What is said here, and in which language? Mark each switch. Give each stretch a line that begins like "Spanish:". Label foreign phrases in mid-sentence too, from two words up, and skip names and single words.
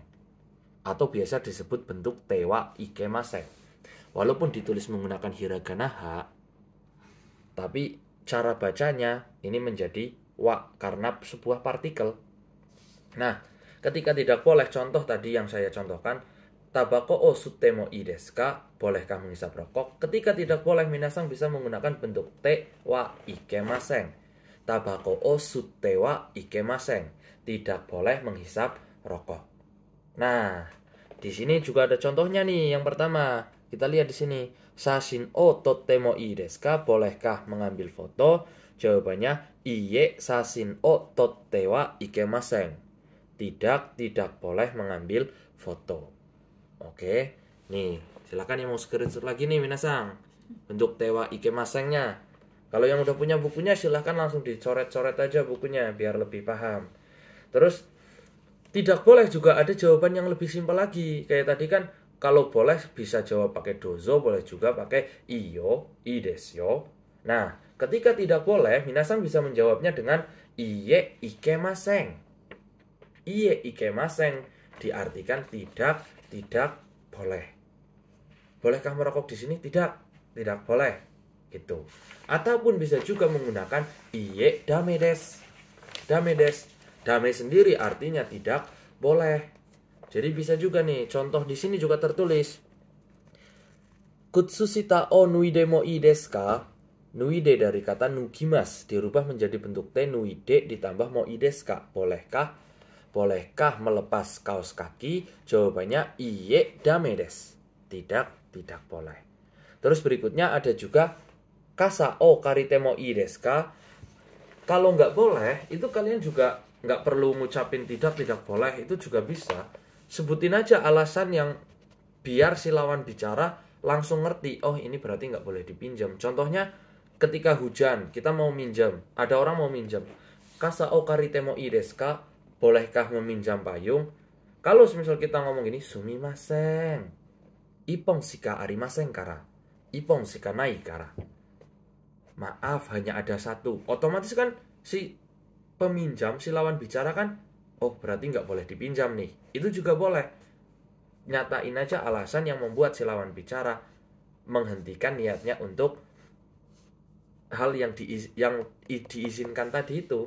Indonesian: Atau biasa disebut bentuk
Japanese: てはいけません.
Indonesian: Walaupun ditulis menggunakan hiragana ha, tapi cara bacanya ini menjadi wa karena sebuah partikel. Nah, ketika tidak boleh, contoh tadi yang saya contohkan,
Japanese: たばこを吸ってもいいですか?
Indonesian: Bolehkah menghisap rokok? Ketika tidak boleh, minasang bisa menggunakan bentuk
Japanese: てはいけません. たばこを吸ってはいけません.
Indonesian: Tidak boleh menghisap rokok. Nah, di sini juga ada contohnya nih. Yang pertama, kita lihat di sini.
Japanese: 写真を撮ってもいいですか?
Indonesian: Bolehkah mengambil foto?
Japanese: Jawabannya いいえ、写真を撮ってはいけません.
Indonesian: Tidak boleh mengambil foto. Oke, nih silakan yang mau screenshot lagi nih minasang. Bentuk
Japanese: てはいけませんnya.
Indonesian: Kalau yang udah punya bukunya silahkan langsung dicoret-coret aja bukunya biar lebih paham. Terus tidak boleh juga ada jawaban yang lebih simpel lagi. Kayak tadi kan kalau boleh bisa jawab pakai dozo, boleh juga pakai
Japanese: いいよ、いいですよ.
Indonesian: Nah, ketika tidak boleh, minasang bisa menjawabnya dengan
Japanese: いいえ、いけません. いいえ、いけません
Indonesian: diartikan tidak boleh. Bolehkah merokok di sini? Tidak boleh. Gitu. Ataupun bisa juga menggunakan
Japanese: いいえ、だめです.
Indonesian: Dame sendiri artinya tidak boleh. Jadi bisa juga nih, contoh di sini juga tertulis.
Japanese: 靴下を脱いでもいいですか?
Indonesian: Nuide dari kata nugimas dirubah menjadi bentuk te nuide ditambah
Japanese: もいいですか?
Indonesian: Bolehkah melepas kaos kaki?
Japanese: Jawabannya いいえ、だめです.
Indonesian: Tidak boleh. Terus berikutnya ada juga
Japanese: 傘を借りてもいいですか?
Indonesian: Kalau nggak boleh, itu kalian juga nggak perlu ngucapin tidak boleh. Itu juga bisa. Sebutin aja alasan yang biar si lawan bicara langsung ngerti. Oh, ini berarti nggak boleh dipinjam. Contohnya ketika hujan, kita mau minjam. Ada orang mau minjam.
Japanese: 傘を借りてもいいですか?
Indonesian: Bolehkah meminjam payung? Kalau misal kita ngomong gini,
Japanese: すみません、一本しかありませんから、一本しかないから.
Indonesian: Maaf, hanya ada satu. Otomatis kan si peminjam, si lawan bicara kan, oh berarti nggak boleh dipinjam nih. Itu juga boleh. Nyatain aja alasan yang membuat si lawan bicara menghentikan niatnya untuk hal yang diizinkan tadi itu.